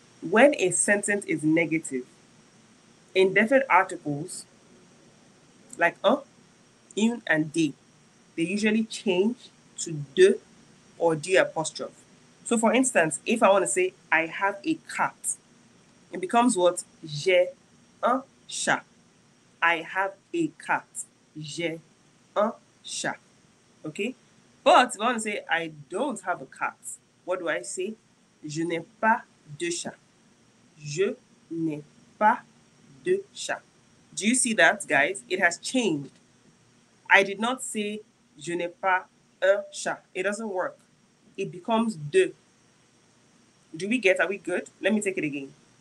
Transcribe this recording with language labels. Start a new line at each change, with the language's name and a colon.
English: When a sentence is negative, indefinite articles like une, and des, they usually change to de or d apostrophe. So for instance, if I want to say I have a cat, it becomes what?
French: J'ai un chat.
English: I have a cat.
French: J'ai un chat.
English: Okay? But if I want to say I don't have a cat, what do I say?
French: Je n'ai pas de chat. Je n'ai pas de chat.
English: Do you see that, guys? It has changed. I did not say
French: je n'ai pas un chat.
English: It doesn't work. It becomes de. Do we get? Are we good? Let me take it again.